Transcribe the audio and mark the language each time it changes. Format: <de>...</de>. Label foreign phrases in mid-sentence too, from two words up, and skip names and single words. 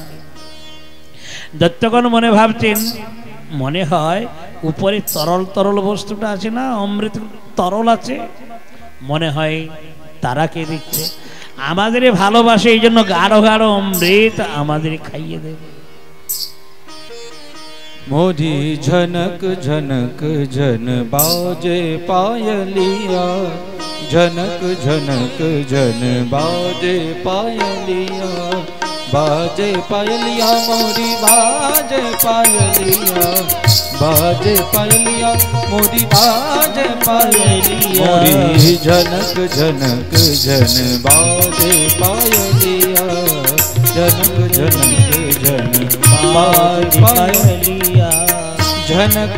<bn>দৈত্যগণ মনে ভাবছেন, মনে হয় উপরে তরল তরল বস্তুটা আছে না, অমৃত তরল আছে, মনে হয় তারাকে দিচ্ছে, আমাদের ভালোবাসে, এই জন্য গাঢ় গাঢ় অমৃত আমাদের খাইয়ে দেবে।</bn> <hi>मोरी झनक झनक झन बाजे पायलिया, झनक झनक झन बाजे पायलिया, बाजे पायलिया मोरी बाजे पायलिया, बाजे पायलिया मोरी बाजे पायलिया, मोरी झनक झनक झन बाजे पायलिया, झनक झनक झन बाजे पायलिया, झनक</hi>